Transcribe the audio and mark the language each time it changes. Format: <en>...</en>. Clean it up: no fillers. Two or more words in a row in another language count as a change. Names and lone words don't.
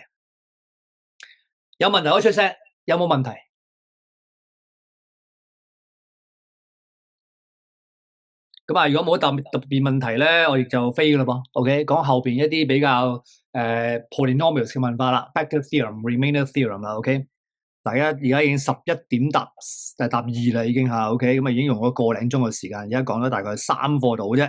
<yue>有問題可以出聲，有冇問題？咁啊，如果冇特別問題咧，我亦就飛噶啦噃。OK， 講後邊一啲比較polynomials 嘅問法啦 ，</yue> <en>factor theorem、remainder theorem</en> <yue>啦。OK， 大家而家已經11點答2啦，已經嚇。OK， 咁啊已經用咗個零鐘嘅時間，而家講咗大概3課度啫。</yue>